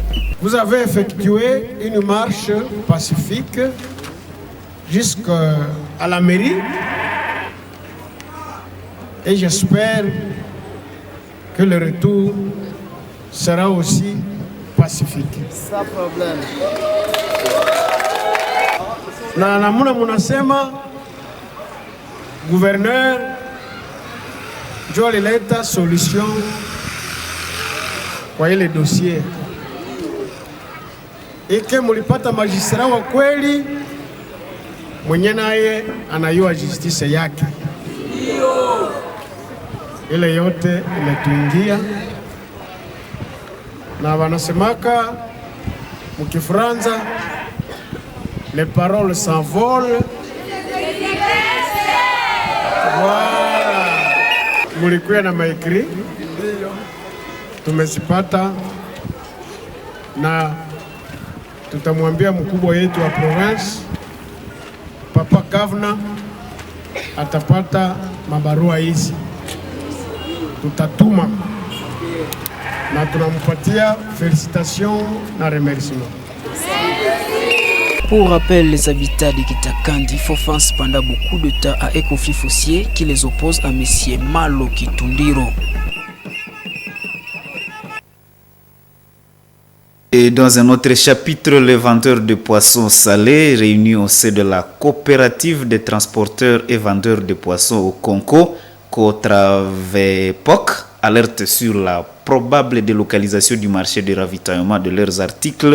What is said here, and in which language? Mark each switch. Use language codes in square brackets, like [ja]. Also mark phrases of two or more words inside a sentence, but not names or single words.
[fr] Vous avez effectué une marche pacifique jusqu'à la mairie et j'espère que le retour sera aussi pacifique. Sans problème. [sw] Na namuna munasema gouverneur ndio alileta solution kwa ile dossier ike mulipata magistrat wa kweli mwenye naye anayua justice yake. Ile yote imetuingia na wanasemaka mukifranza [fr] les paroles s'envolent. [sw] Voilà. Mulikuya na maikri tumezipata na tutamwambia mkubwa yetu wa province Papa Governor atapata mabarua hizi, tutatuma na tunampatia félicitations na remerciements. [fr] Pour rappel, les habitants de Kitakandi font face pendant beaucoup de temps à un conflit foncier qui les oppose à M. Malo Kitundiro. Et dans un autre chapitre, les vendeurs de poissons salés réunis au sein de la coopérative des transporteurs et vendeurs de poissons au Congo, Cotravepoc, alertent sur la probable délocalisation du marché de ravitaillement de leurs articles.